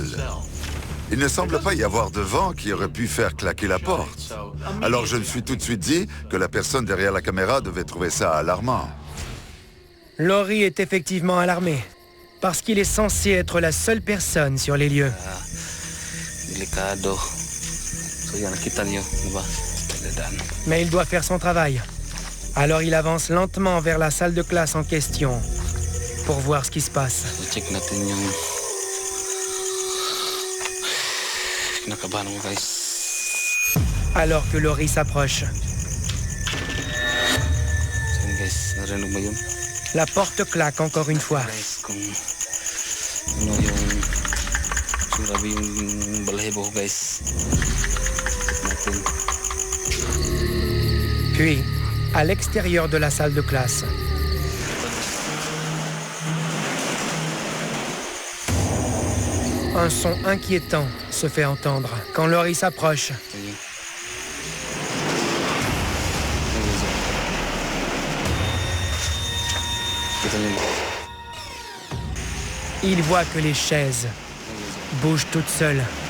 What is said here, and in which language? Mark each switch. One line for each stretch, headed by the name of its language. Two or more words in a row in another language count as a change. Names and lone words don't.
French: Il ne semble pas y avoir de vent qui aurait pu faire claquer la porte. Alors je me suis tout de suite dit que la personne derrière la caméra devait trouver ça alarmant. Laurie est effectivement alarmé, parce qu'il est censé être la seule personne sur les lieux.
Filipino: Delikado. So yan, nakita niyo, diba?
French: Mais il doit faire son travail. Alors il avance lentement vers la salle de classe en question, pour voir ce qui se passe.
Filipino: So check natin yung... Kinakabahan mo guys.
French: Alors que Laurie s'approche.
Filipino: So yan guys, narinig mo yun?
French: La porte claque encore une fois.
Filipino: Kung ano yung grabe yung balahibo ko guys. Natin.
French: Puis, à l'extérieur de la salle de classe. Un son inquiétant se fait entendre quand Laurie s'approche. Il voit que les chaises bougent toutes seules.